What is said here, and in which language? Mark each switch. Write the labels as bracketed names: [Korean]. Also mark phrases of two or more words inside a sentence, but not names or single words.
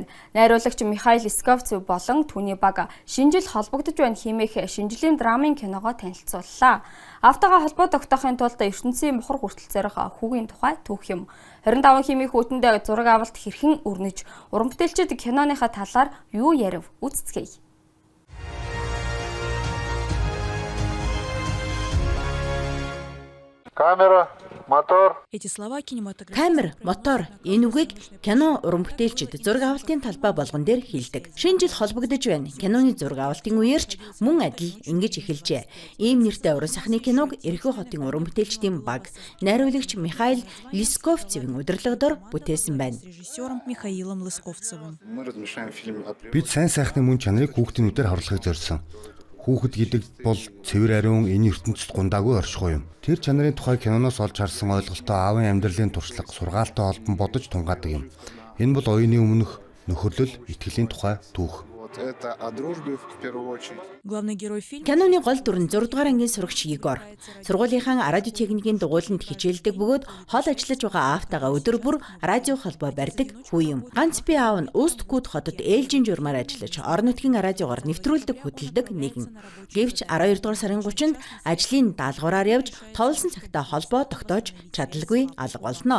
[Mongolian] Найруулагч Михаил Лисковцев болон түүний баг шинжил холбогдож байна хэмээх шинжлэлийн драмын киногоо танилцууллаа. Автагаа холбоо тогтоохын тулд ертөнцийн мухар хүртэл зорих хүүгийн тухай түүх юм. 25 хэмээх хүүтэнд зураг авалт хэрхэн өрнөж, уран бүтээлчид киноныхаа талаар юу ярив үзцгээе. [Russian] Камера, мотор. Эти слова кинематограф. Камер, мотор [Mongolian] энэ үгийг кино уран бүтээлчид зураг авалтын талбай болгон дээр хэлдэг. Шинэ жил холбогдож байна. Киноны зураг авалтын үеэрч мөн адил ингэж эхэлжээ. Ийм нэртэй уран сахны киног Ирхүү хотын уран бүтээлчдийн баг найруулагч Михаил Лисковцевийн удирдлагаар бүтээсэн байна. [Russian] Режиссером Михаилом Лысковцевым. [Mongolian] Бид сайн сайхны мөн чанарыг хүүхдийн үдээр харуулахыг зорьсон. Хүүхэд гэдэг бол цэвэр ариун энэ ертөнцид гундаагүй оршихуй юм. Тэр чанарын тухай киноноос олж харсан ойлголтоо аавын амьдралын туршлага, сургаалтай холбон бодож тунгаадаг юм. Энэ бол оюуны өмнөх нөхөрлөл, итгэлийн тухай түүх. [Russian] Это о дружбе в первую очередь. Главный герой фильма. [Mongolian] Киноны гол дүр нь 6 дугаар ангийн сурагч Егор. Сургуулийнхаа радиотехникийн дугуйланд хичээлдэг бөгөөд хол ажиллаж байгаа аавтайгаа өдөр бүр радио холбоо барьдаг хүү юм. Ганц би аав нь Үст-Кут хотод ээлжийн журмаар ажиллаж орон нутгийн радиогоор нэвтрүүлдэг хөтэлдэг нэгэн. Гэвч 12 дугаар сарын 30-нд ажлын даалгавраар явж товлсон цагтаа холбоо тогтоож чадалгүй алга болно.